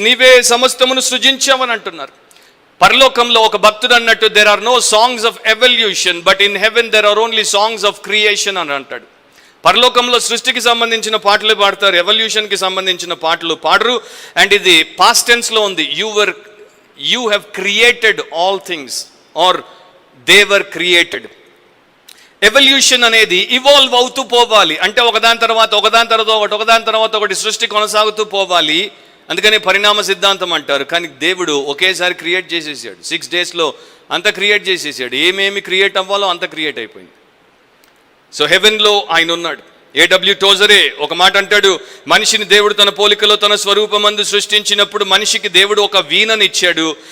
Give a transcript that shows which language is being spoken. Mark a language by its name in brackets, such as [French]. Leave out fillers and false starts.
[Telugu] నీవే సమస్తమును సృజించావని అంటున్నారు. పరలోకంలో ఒక భక్తుడు అన్నట్టు, [English] there are no songs of evolution but in heaven there are only songs of creation [Telugu] అని అంటాడు. పరలోకంలో సృష్టికి సంబంధించిన పాటలు పాడతారు, ఎవల్యూషన్కి సంబంధించిన పాటలు పాడరు. అండ్ ఇది పాస్ట్ టెన్స్లో ఉంది. [English] You have created all things or they were created. [Telugu] Evolution అనేది ఇవాల్వ్ అవుతూ పోవాలి. అంటే ఒకదాని తర్వాత ఒకటి సృష్టి కొనసాగుతూ పోవాలి. అందుకని పరిణామ సిద్ధాంతం అంటారు. కానీ దేవుడు ఒకేసారి క్రియేట్ చేసేసాడు. 6 daysలో అంత క్రియేట్ చేసేసాడు. ఏమేమి క్రియేట్ అవ్వాలో అంత క్రియేట్ అయిపోయింది. సో హెవెన్లో ఆయన ఉన్నాడు. A.W. టోజరే ఒక మాట అంటాడు, మనిషిని దేవుడు తన పోలికలో తన స్వరూపమందు సృష్టించినప్పుడు మనిషికి దేవుడు ఒక వీణనిచ్చాడు.